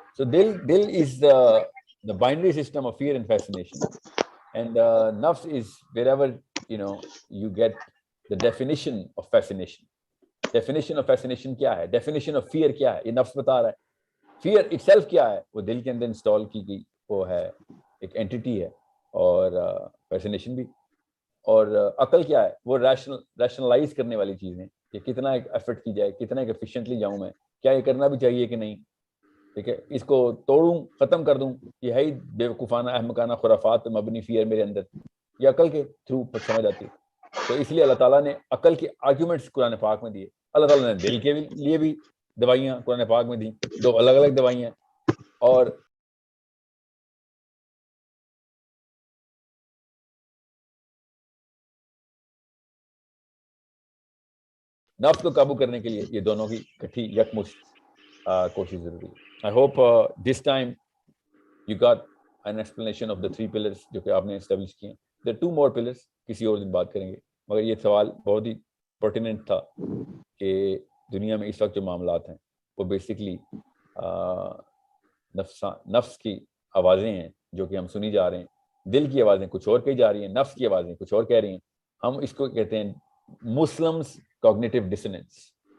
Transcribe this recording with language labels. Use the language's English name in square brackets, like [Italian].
[Urdu] سو دل از [English] the binary system of fear and fascination, and nafs is wherever you get the definition of fascination. Definition of fascination [Urdu] کیا ہے؟ [English] Definition of fear [Urdu] کیا ہے؟ یہ نفس بتا رہا ہے. [English] fear itself [Urdu] کیا ہے؟ وہ دل کے اندر انسٹال کی گئی وہ ہے ایک اینٹیٹی ہے، اور [English] fascination [Urdu] بھی. اور عقل کیا ہے؟ وہ ریشنلائز کرنے والی چیزیں کہ کتنا ایک ایفرٹ کی جائے، کتنا ایک ایفیشینٹلی جاؤں میں، کیا یہ کرنا بھی چاہیے کہ نہیں. ٹھیک ہے. اس کو توڑوں، ختم کر دوں، یہ ہے ہی بے وقوفانہ احمقانہ خرافات مبنی فیئر میرے اندر، یہ عقل کے تھرو سمجھ آتی. تو اس لیے اللہ تعالیٰ نے عقل کے آرگیومنٹس قرآن پاک میں دیے. اللہ تعالیٰ نے دل کے لیے بھی دوائیاں قرآن پاک میں دیں، 2 الگ الگ دوائیاں. اور نفس کو قابو کرنے کے لیے یہ دونوں کی کٹھی یکمشت کوشش ضروری ہے. [English] I hope this time you got an explanation of the 3 pillars [Urdu] جو کہ آپ نے اسٹیبلش کیے. [English] There are 2 more pillars، [Urdu] کسی اور دن بات کریں گے، مگر یہ سوال بہت ہی پرٹیننٹ تھا کہ دنیا میں اس وقت جو معاملات ہیں وہ بیسکلی نفس کی آوازیں ہیں جو کہ ہم سنی جا رہے ہیں. دل کی آوازیں کچھ اور کہی جا رہی ہیں، نفس کی آوازیں کچھ اور کہہ رہی ہیں. ہم اس کو کہتے ہیں مسلمس کوگنیٹو ڈسوننس.